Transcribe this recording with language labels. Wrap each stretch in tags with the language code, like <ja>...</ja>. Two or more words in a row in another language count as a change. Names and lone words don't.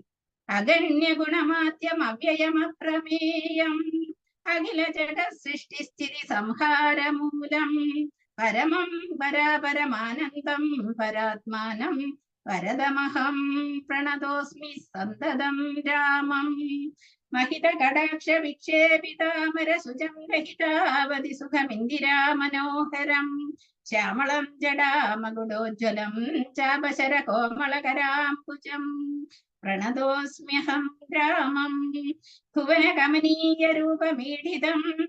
<sa>അഗണ്യ ഗുണമാദ്യം അവ്യയമപ്രമേയം അഖില ജഗ സൃഷ്ടി സ്ഥിതി സംഹാരമൂലം പരമം പരാപരമാനന്ദം പരാത്മാനം വരദമഹം പ്രണതോസ്മി സന്തതം രാമം. महित कटाक्ष विक्षेपितामर सुजं रहितावधि सुखमिन्दिरा मनोहरं श्यामलं जडामगुडोज्ज्वलं चापशर कोमलकराम्बुजं प्रणतोऽस्म्यहं रामं भुवनकमनीय रूपमीडितं</sa>